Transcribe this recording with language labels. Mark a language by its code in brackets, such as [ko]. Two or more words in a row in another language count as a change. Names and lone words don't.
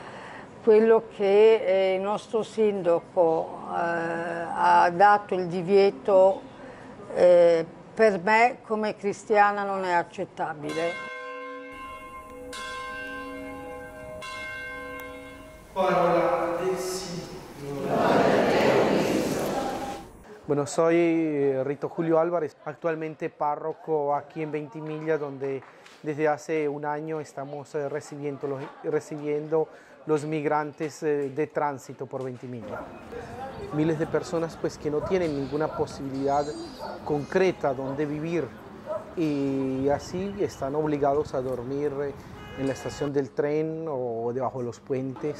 [it] Quello che il nostro sindaco ha dato il divieto per me come cristiana non è accettabile. Parola del Signore. [es] Bueno, soy Rito Julio Álvarez, actualmente párroco aquí en Ventimiglia, donde desde hace un año estamos recibiendo los migrantes de tránsito por Ventimiglia. Miles de personas pues, que no tienen ninguna posibilidad concreta donde vivir y así están obligados a dormir en la estación del tren o debajo de los puentes.